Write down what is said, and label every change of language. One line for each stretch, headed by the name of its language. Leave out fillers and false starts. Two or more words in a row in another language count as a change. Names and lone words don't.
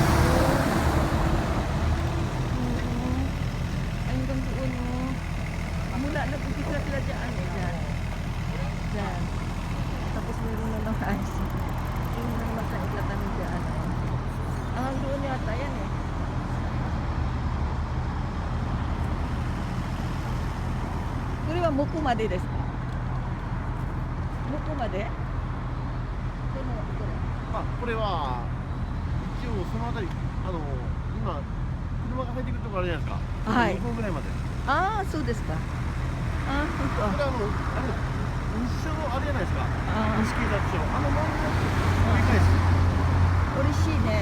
Filipino: Ay, hanggang doon, oh. Mula, nag-umpisa sila dyan, eh, dyan. Dyan. Tapos meron na ng ice. Yung naman sa itlatan dyan, oh. Hanggang doon yata, yan eh.
Japanese: これは向こうまでですか? 向こうまで? これは一応そのあたり今車が入ってくるところあるじゃないですか。はい向こうぐらいまで。ああ、そうですか。ああ、本当。これ日照あれじゃないですか。あ西警察署周りの繰り返し。